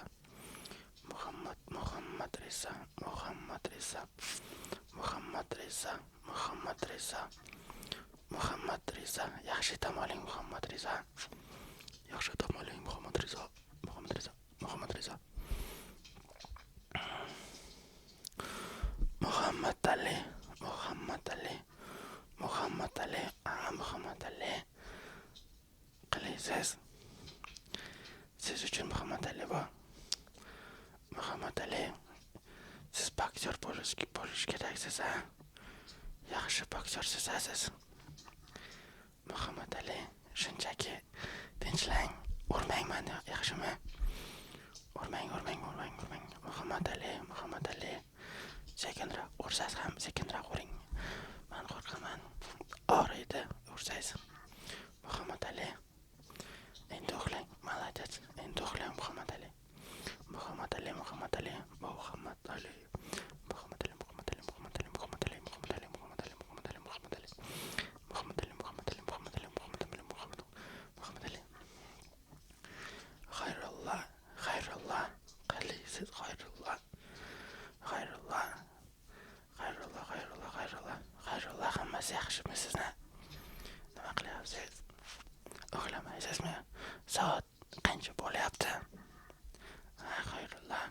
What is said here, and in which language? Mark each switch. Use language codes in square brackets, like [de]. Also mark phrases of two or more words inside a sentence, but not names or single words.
[uz] Muhammad Rizo, Muhammad Rizo. Muhammad Rizo, Muhammad Rizo. Muhammad Rizo, yaxshi dam oling Muhammad Rizo. Yaxshi dam oling Muhammad Rizo. Muhammad Rizo, Muhammad Rizo. Muhammad Ali, Muhammad Ali. Muhammad Ali, Muhammad Ali. Qilaysiz. Siz uchun Muhammad Ali bor. Muhammad Ali, siz boksyor bo'lish keraksiz, ha? Yaxshi boksyorsiz, siz. Muhammad Ali, shunchaki tinchlang, urmang meni, yaxshimi? Urmang. Muhammad Ali. Sekinroq ursangiz ham sekinroq uring. Men qo'rqaman. Og'riydi, ursangiz. Muhammad Ali. Endi uxlang, молодец. Endi uxlang Muhammad Ali. Muhammad Ali, Muhammad Ali, Muhammad Ali. Muhammad Ali, Muhammad Ali, Muhammad Ali, Muhammad Ali, Muhammad Ali, Muhammad Ali, Muhammad Ali, Muhammad Ali. Muhammad Ali, Muhammad Ali, Muhammad Ali, Muhammad Ali, Muhammad Ali. Xayrulloh, Xayrulloh. Qalaysiz Xayrulloh? Xayrulloh. Xayrulloh, hammasi yaxshimi sizni? Nima qilyapsiz? Uxlamaysizmi? Soat qancha bo'lyapti? Xayrulloh.